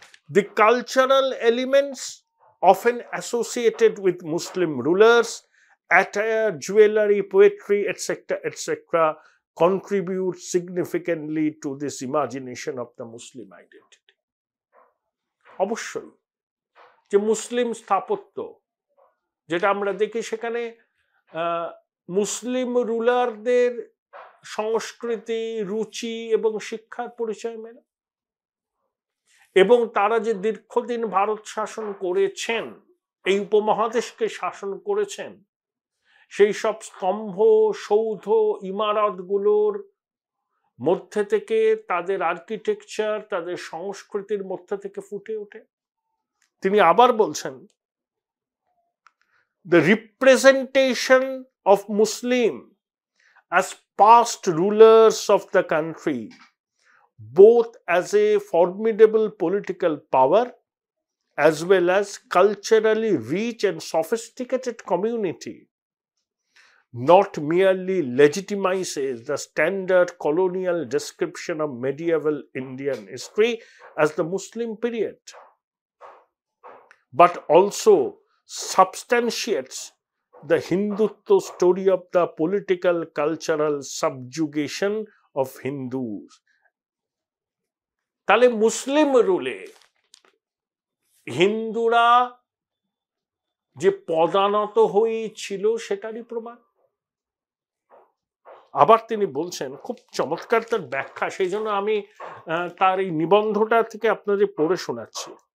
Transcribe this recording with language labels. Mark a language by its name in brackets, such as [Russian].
[English] The cultural elements often associated with Muslim rulers, attire, jewelry, poetry, etc., etc., contribute significantly to this imagination of the Muslim identity. [Bangla] অবশ্যই যে মুসলিম স্থাপত্য যেটা আমরা দেখি সেখানে মুসলিম রুলারদের সংস্কৃতি, রুচি এবং শিক্ষার পরিচয় মেলে, এবং তারা যে দীর্ঘদিন ভারত শাসন করেছেন, এই উপমহাদেশকে শাসন করেছেন, সেই সব স্তম্ভ, সৌধ, ইমারতগুলোর মধ্যে থেকে তাদের আর্কিটেকচার, তাদের সংস্কৃতির মধ্যে থেকে ফুটে ওঠে। তিনি আবার বলছেন, [English] the representation of Muslim as past rulers of the country, both as a formidable political power as well as culturally rich and sophisticated community, not merely legitimizes the standard colonial description of medieval Indian history as the Muslim period, but also substantiates the Hindutva story of the political cultural subjugation of Hindus. [Bangla] তাহলে মুসলিম রুলে হিন্দুরা যে পদানত হয়েছিল সেটারই প্রমাণ। আবার তিনি বলছেন, খুব চমৎকার তার ব্যাখ্যা, সেই জন্য আমি তার এই নিবন্ধটা থেকে আপনাদের পড়ে শোনাচ্ছি।